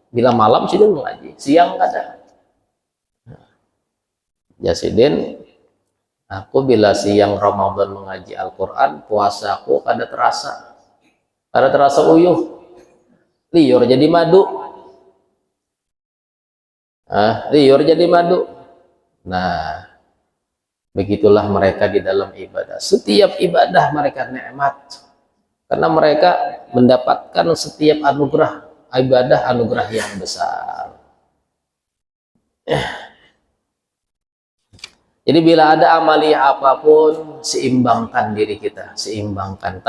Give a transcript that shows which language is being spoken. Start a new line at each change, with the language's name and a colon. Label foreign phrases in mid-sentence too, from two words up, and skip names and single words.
Banjar: Bila malam sudah mengaji, siang kada. Jasidin, aku bila siang Ramadan mengaji Al-Quran, puasaku kada terasa uyuh, liur jadi madu. Liur jadi madu.
Indonesian: Nah, begitulah mereka di dalam ibadah. Setiap ibadah mereka nikmat, karena mereka mendapatkan setiap anugerah ibadah, anugerah yang besar. Jadi bila ada amaliyah apapun, seimbangkan diri kita, seimbangkan.